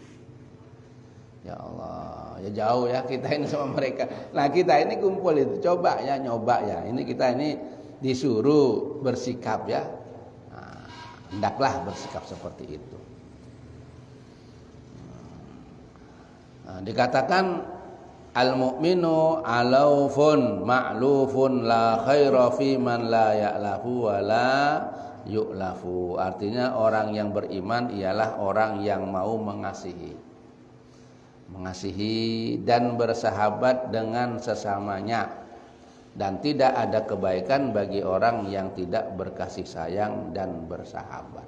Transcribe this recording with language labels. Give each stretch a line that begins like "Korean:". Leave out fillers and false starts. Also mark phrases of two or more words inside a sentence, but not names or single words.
Indonesian: Ya Allah, ya jauh ya kita ini sama mereka. Nah kita ini kumpul itu, coba ya, nyoba ya. Ini kita ini disuruh bersikap ya. Nah, hendaklah bersikap seperti itu. Nah, dikatakan
Arabic: المؤمن آلف مألوف لا خير في من لا يألف ولا يؤلف.
Indonesian: Artinya orang yang beriman ialah orang yang mau mengasihi dan bersahabat dengan sesamanya, dan tidak ada kebaikan bagi orang yang tidak berkasih sayang dan bersahabat.